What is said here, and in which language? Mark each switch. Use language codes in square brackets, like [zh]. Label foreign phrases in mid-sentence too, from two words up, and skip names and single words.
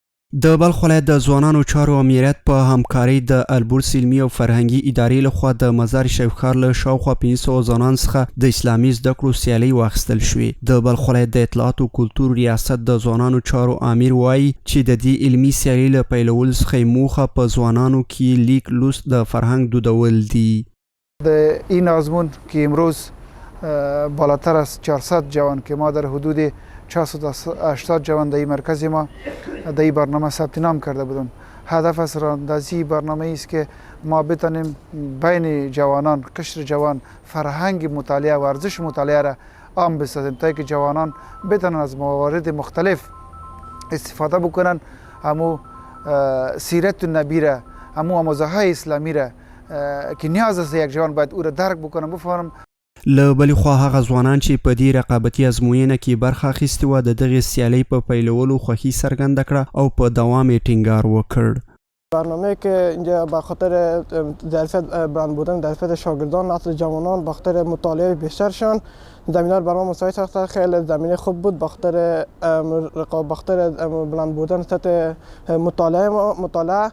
[ps] د بلخ ولایت د ځوانانو چارو امنیت په همکارۍ د البورس علمي او فرهنګي ادارې لخوا د مزار شریف ښار له شاوخوا 500 ځوانانو څخه د اسلامي زده کړو سیالۍ واخیستل شوې. د بلخ ولایت د اطلاعات او کلتور ریاست د ځوانانو چارو امیر وایي چې د دې علمي سیالۍ له پیلولو څخه موخه په ځوانانو کې لیک لوست د فرهنګ دودول دي. [fa] این آزمون که امروز بالاتر از 400 جوان که ما در حدود 480 جوان در این مرکز ما در این برنامه ثبت نام کرده بودیم. هدف از راهاندازی برنامه است که ما بتانیم بین جوانان، قشر جوان، فرهنگ مطالعه و ارزش مطالعه را عام بسازیم تا که جوانان بتانن از موارد مختلف استفاده بکنن، همو سیرت النبی را، همو آموزه‌های اسلامی را که نیاز است یک جوان باید او را درک بکنم بفهمم. [ps] له بلې خوا هغه ځوانان چې په دې رقابتي ازموینه کې برخه اخیستې وه د دغې سیالۍ په پیلولو خوښي څرګنده کړه او په دوام یې ټینګار وکړ. [fa] برنامه که اینجا به خاطر ظرفیت برند بودن ظرفیت شاگردان نسل جوانان به خاطر مطالعه بیشترشان زمینه برنامه مساعد ساخته، خیلی زمینه خوب بود به خاطر بلند بودن سطح مطالعه.